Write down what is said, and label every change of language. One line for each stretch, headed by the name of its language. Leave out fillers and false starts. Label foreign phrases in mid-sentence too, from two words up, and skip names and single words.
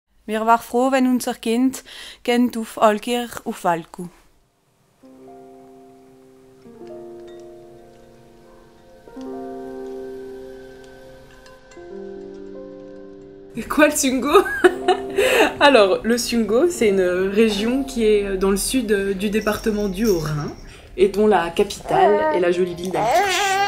German: Wir waren froh, wenn unser Kind geht auf Alkirch auf Valku.
French: C'est quoi le Sungo? Alors, le Sungo, c'est une région qui est dans le sud du département du Haut-Rhin et dont la capitale est la jolie ville d'Alkirch.